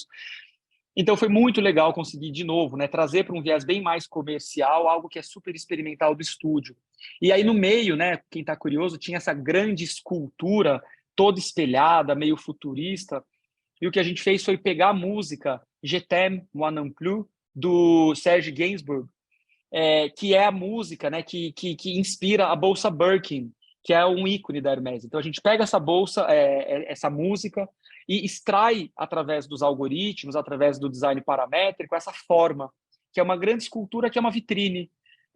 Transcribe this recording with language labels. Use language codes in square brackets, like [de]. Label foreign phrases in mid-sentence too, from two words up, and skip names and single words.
[pt] Então foi muito legal conseguir, de novo, né, trazer para um viés bem mais comercial, algo que é super experimental do estúdio. E aí no meio, né, quem está curioso, tinha essa grande escultura toda espelhada, meio futurista, e o que a gente fez foi pegar a música Je t'aime, moi non plus, do Serge Gainsbourg, que é a música, né, que inspira a bolsa Birkin, que é um ícone da Hermès. Então a gente pega essa bolsa, essa música, e extrai através dos algoritmos, através do design paramétrico, essa forma, que é uma grande escultura, que é uma vitrine, né?